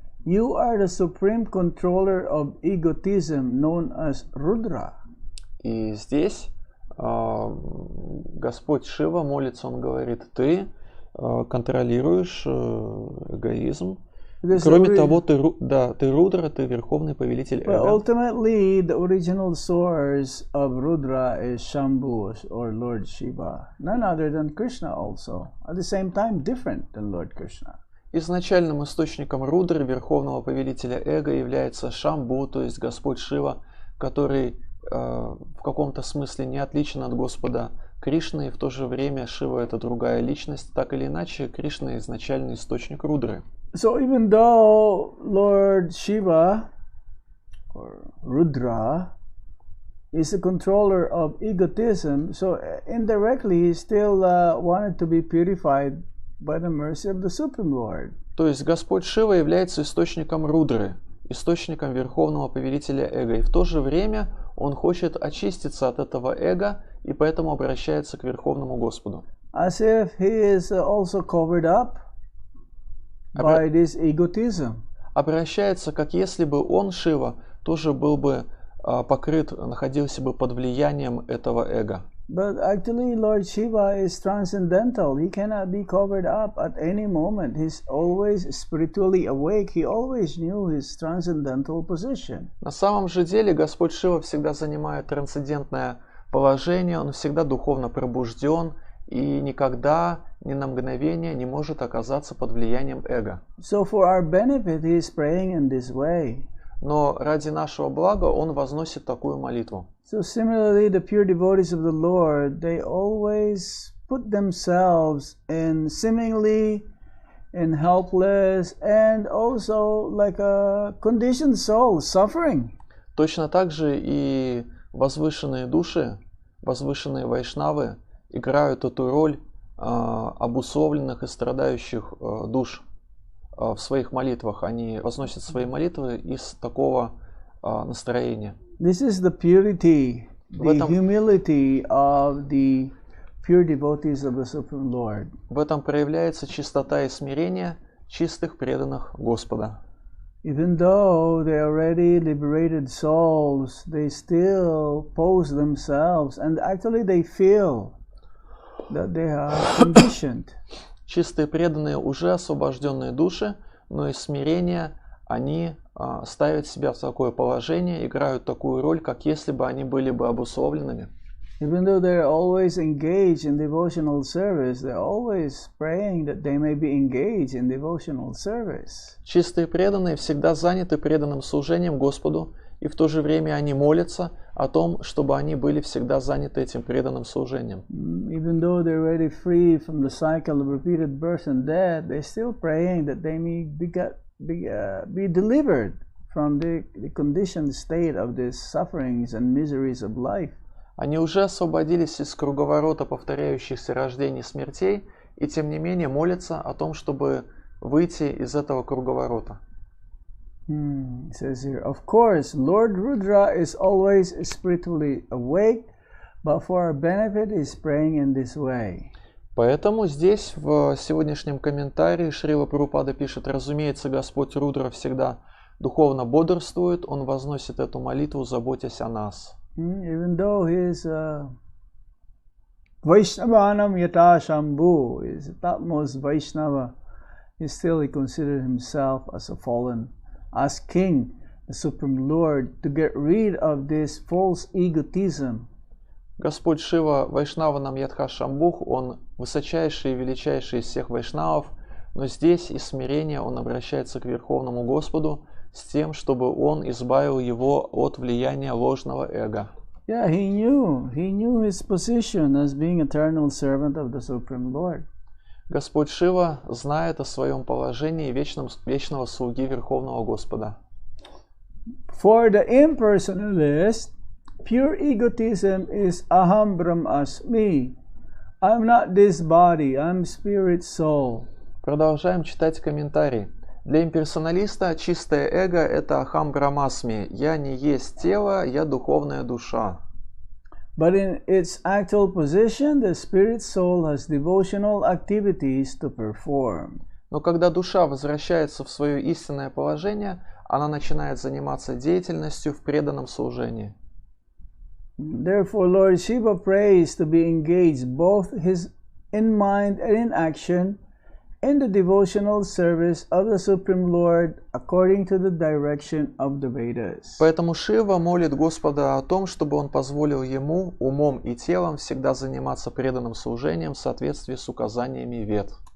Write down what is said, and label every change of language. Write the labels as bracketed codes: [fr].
[en] You are the supreme controller of egotism, known as Rudra. [ru] И здесь Господь Шива молится, он говорит, ты контролируешь эгоизм. Кроме того, ты Рудра, ты верховный повелитель [en] But [ru] эго. [en] ultimately, the original source of Rudra is Shambhu or Lord Shiva, none other than Krishna also. At the same time, different than Lord Krishna. [ru] Изначальным источником Рудры, верховного повелителя эго, является Шамбу, то есть Господь Шива, который в каком-то смысле не отличен от Господа Кришны, и в то же время Шива — это другая личность. Так или иначе, Кришна — изначальный источник Рудры. [en] So even though Lord Shiva or Rudra is the controller of egotism, so indirectly he still wanted to be purified by the mercy of the Supreme Lord. [ru] То есть Господь Шива является источником Рудры, источником верховного повелителя эго, и в то же время он хочет очиститься от этого эго, и поэтому обращается к Верховному Господу. [en] As if he is also covered up by this egotism. [ru] Обращается, как если бы он, Шива, тоже был бы покрыт, находился бы под влиянием этого эго. [en] But actually, Lord Shiva is transcendental. He cannot be covered up at any moment. He's always spiritually awake. He always knew his transcendental position. [ru] На самом же деле Господь Шива всегда занимает трансцендентное положение, он всегда духовно пробужден и никогда, ни на мгновение не может оказаться под влиянием эго. [en] So for our benefit, he is praying in this way. [ru] Но ради нашего блага он возносит такую молитву. [en] So similarly, the pure devotees of the Lord, they always put themselves in seemingly in helpless and also like a conditioned soul, suffering. [ru] Точно так же и возвышенные души, возвышенные вайшнавы играют эту роль обусловленных и страдающих душ в своих молитвах. Они возносят свои молитвы из такого настроения. [en] This is the purity, the humility of the pure devotees of the Supreme Lord. [ru] В этом проявляется чистота и смирение чистых преданных Господа. [en] Even though they are already liberated souls, they still pose themselves, and actually they feel that they are conditioned. [ru] Чистые преданные, уже освобожденные души, но из смирения они ставят себя в такое положение, играют такую роль, как если бы они были бы обусловленными. [en] Even though they're always engaged in devotional service, they're always praying that they may be engaged in devotional service. [ru] Чистые преданные всегда заняты преданным служением Господу, и в то же время они молятся о том, чтобы они были всегда заняты этим преданным служением. [en] Even though they're already free from the cycle of repeated birth and death, they're still praying that they may be delivered from the conditioned state of these sufferings and miseries of life. [ru] Они уже освободились из круговорота повторяющихся рождений и смертей, и тем не менее молятся о том, чтобы выйти из этого круговорота. [en] It says here, of course, Lord Rudra is always spiritually awake, but for our benefit is praying in this way. [ru] Поэтому здесь в сегодняшнем комментарии Шрила Прабхупада пишет: разумеется, Господь Рудра всегда духовно бодрствует, Он возносит эту молитву, заботясь о нас. [en] Even though he is [sa] Vaishnavanam Yata Shambhu, [en] is the topmost Vaishnava, he considers himself as a fallen, as king, the supreme Lord, to get rid of this false egotism. [ru] Господь Шива [sa] Вайшнаванам Ядха Шамбух, [ru] Он высочайший и величайший из всех вайшнавов, но здесь из смирения Он обращается к Верховному Господу с тем, чтобы Он избавил его от влияния ложного эго. [en] Yeah, he knew his position as being eternal servant of the Supreme Lord. [ru] Господь Шива знает о своем положении вечного слуги Верховного Господа. [en] For the impersonalist, pure egotism is aham brahmasmi. I'm not this body, I'm spirit soul. [ru] Продолжаем читать комментарий. Для имперсоналиста чистое эго – это ахам брамасми. Я не есть тело, я духовная душа. [en] But in its actual position, the spirit soul has devotional activities to perform. [ru] Но когда душа возвращается в свое истинное положение, она начинает заниматься деятельностью в преданном служении. [en] Therefore, Lord Shiva prays to be engaged both in mind and in action in the devotional service of the Supreme Lord according to the direction of the Vedas. [ru] Поэтому Шива молит Господа о том, чтобы Он позволил ему умом и телом всегда заниматься преданным служением в соответствии с указаниями Вед.